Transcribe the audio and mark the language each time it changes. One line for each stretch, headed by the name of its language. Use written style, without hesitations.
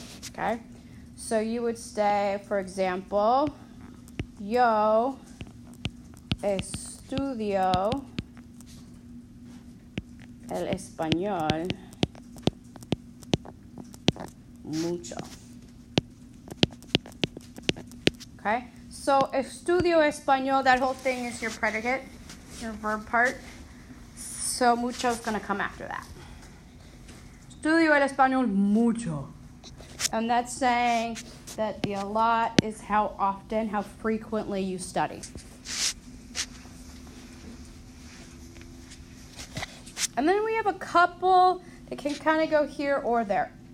English: Okay? So you would say, for example,
Spanish: yo estudio el español mucho.
English: Okay? So
Spanish: estudio español,
English: that whole thing is your predicate, your verb part. So mucho is going to come after that.
Spanish: Estudio el español mucho.
English: And that's saying that the a lot is how often, how frequently you study. And then we have a couple that can kind of go here or there.